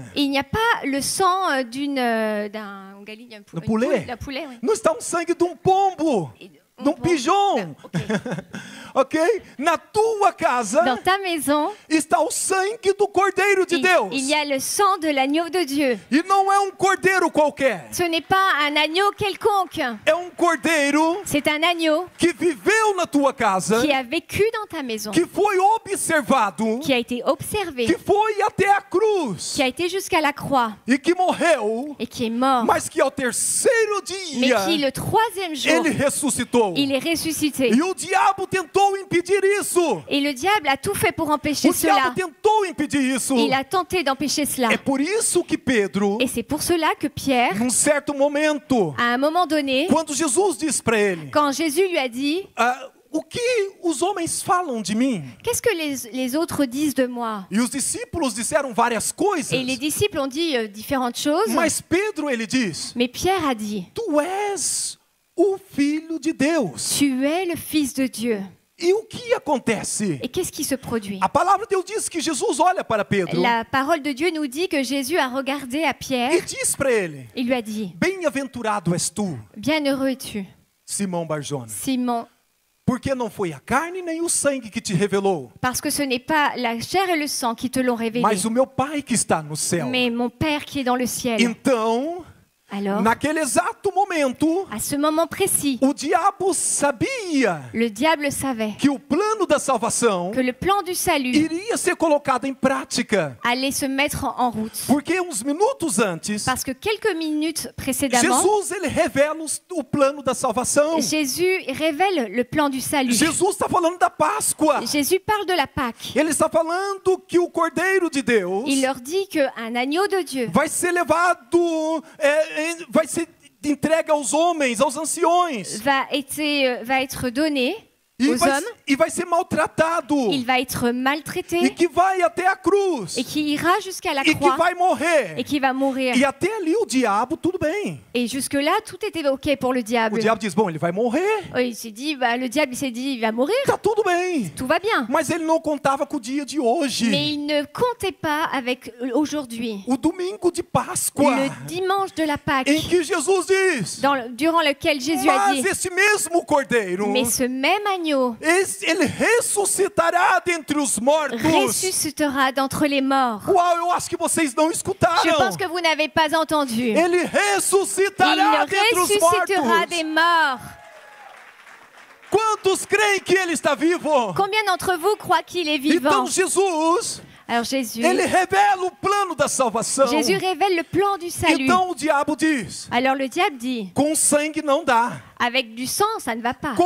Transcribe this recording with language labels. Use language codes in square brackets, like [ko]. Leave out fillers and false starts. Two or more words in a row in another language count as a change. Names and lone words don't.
[fr] il n'y a pas le sang d'un poulet. d'un poulet, oui. [pt] não está sangue de pombo, de pigeon, Ok. ok? Na tua casa [fr] Dans ta maison, [pt] está o sangue do Cordeiro de Deus. [fr] il y a le sang de l'agneau de Dieu. [pt] E não é cordeiro qualquer, [fr] Ce n'est pas un agneau quelconque. [pt] é cordeiro [fr] C'est un agneau [pt] que viveu na tua casa, [fr] qui a vécu dans ta maison, [pt] que foi observado, [fr] qui a été observé, [pt] que foi até a cruz [fr] qui a été jusqu'à la croix [pt] e que morreu, [fr] et qui est mort, [pt] mas que ao terceiro [fr] mais [pt] dia [fr] qui le troisième jour, [pt] ele ressuscitou. [fr] il est ressuscité. [pt] E o diabo tentou impedir isso. [fr] Et le diable a tout fait pour empêcher [pt] O [fr] cela. [pt] diabo tentou impedir isso. [fr] Il a tenté d'empêcher cela. [pt] É por isso que Pedro, [fr] Et c'est pour cela que Pierre, [pt] num certo momento, [fr] à un moment donné, [pt] quando Jesus disse para ele, [fr] quand Jésus lui a dit [pt] o que os homens falam de mim? [fr] « Qu'est-ce que les autres disent de moi ?» [pt] E os discípulos disseram várias coisas. [fr] Et les disciples ont dit différentes choses. [pt] Mas Pedro, ele diz, [fr] Mais Pierre a dit [pt] tu és o filho de Deus. [fr] « Tu es le Fils de Dieu. [pt] E o que acontece? » [fr] Et qu'est-ce qui se produit? [pt] A palavra de Deus diz que Jesus olha para Pedro [fr] La parole de Dieu nous dit que Jésus a regardé à Pierre [pt] e diz para ele, [fr] et lui a dit [pt] bem-aventurado és tu, [fr] « Bienheureux es-tu, [pt] Simão Barjona, [fr] Simon, [pt] porque não foi a carne nem o sangue que te revelou, [fr] parce que ce n'est pas la chair et le sang qui te l'ont révélé, [pt] mas o meu Pai que está no céu. [fr] mais mon Père qui est dans le ciel. » [pt] Então, [fr] Alors, [pt] naquele exato momento, [fr] à ce moment précis, [pt] o diabo sabia [fr] le diable savait [pt] que o plano da salvação [fr] que le plan du salut [pt] iria ser colocado em prática, [fr] allait se mettre en route. [pt] porque uns minutos antes, [fr] Parce que quelques minutes précédemment, [pt] Jesus ele revela o plano da salvação. [fr] Jésus révèle le plan du salut. [pt] Jesus está falando da Páscoa. [fr] Jésus parle de la Pâque. [pt] Ele está falando que o Cordeiro de Deus [fr] Il leur dit qu'un agneau de Dieu [pt] vai ser levado, vai ser entregue aos homens, aos anciões, [fr] va être donné aux hommes, [pt] e vai ser maltratado, [fr] il va être [pt] e [fr] maltraité [pt] que vai até a cruz, [fr] et qui ira jusqu'à la [pt] e que [fr] croix [pt] vai morrer. [fr] et qui va mourir. [pt] E até ali o diabo, tudo bem. [fr] Et jusque-là, tout était OK pour le [pt] O [fr] diable. [pt] diabo diz, bom, ele vai morrer, [fr] Il s'est dit, le diable s'est dit, il va mourir, [pt] tá tudo bem. [fr] tout va bien. [pt] Mas ele não contava com o dia de hoje, [fr] Mais il ne comptait pas avec aujourd'hui, [pt] o domingo de Páscoa, [fr] le dimanche de la Pâque, [pt] em que Jesus diz, [fr] durant lequel Jésus a [pt] mas [fr] dit, [pt] esse mesmo Cordeiro, [fr] mais ce même agneau [pt] ele ressuscitará dentre os mortos. [fr] ressuscitera d'entre les morts. [pt] Uau, eu acho que vocês não escutaram. [fr] Je pense que vous n'avez pas entendu. [pt] Ele ressuscitará [fr] Il [pt] dentre os [fr] ressuscitera [pt] mortos. [fr] des morts. [pt] Quantos creem que ele está vivo? [fr] Combien d'entre vous croient qu'il est vivant? [pt] Então Jesus, [fr] Alors Jésus [pt] ele revela o plano da salvação. [fr] Jésus révèle le plan du salut. [pt] Então o diabo diz, [fr] Alors le diable dit, [pt] com sangue não dá. [fr] avec du sang, ça ne va pas.